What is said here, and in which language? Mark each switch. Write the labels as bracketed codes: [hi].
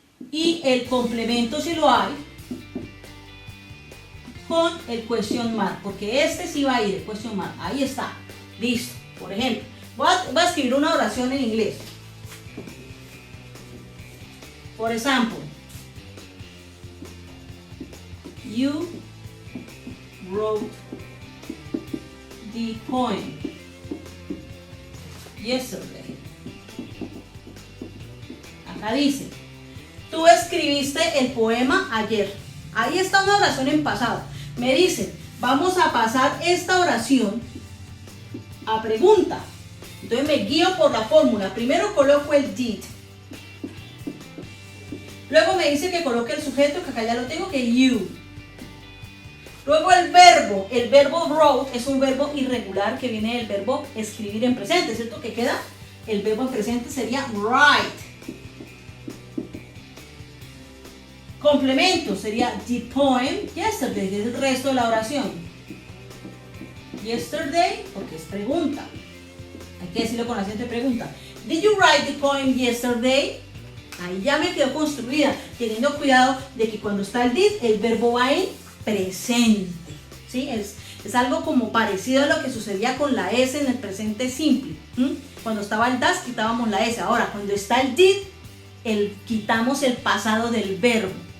[es] Y el complemento, si lo hay, con el question mark, porque este sí va a ir, el question mark. Ahí está. Listo. Por ejemplo, voy a escribir una oración en inglés. Por ejemplo, [en] you wrote the poem yesterday. [es] Acá dice, tú escribiste el poema ayer. Ahí está una oración en pasado. Me dicen, vamos a pasar esta oración a pregunta. Entonces me guío por la fórmula. Primero coloco el did. Luego me dice que coloque el sujeto, que acá ya lo tengo, que you. Luego el verbo wrote es un verbo irregular que viene del verbo escribir en presente, ¿cierto? Que queda, el verbo en presente sería write. Complemento sería [en] the poem yesterday, [es] que es el resto de la oración. Yesterday, porque es pregunta. Hay que decirlo con la siguiente pregunta. [en] Did you write the poem yesterday? [es] Ahí ya me quedó construida, teniendo cuidado de que cuando está el did, el verbo va en presente. ¿Sí? Es algo como parecido a lo que sucedía con la S en el presente simple. Cuando estaba el das, quitábamos la S. Ahora, cuando está el did, quitamos el pasado del verbo.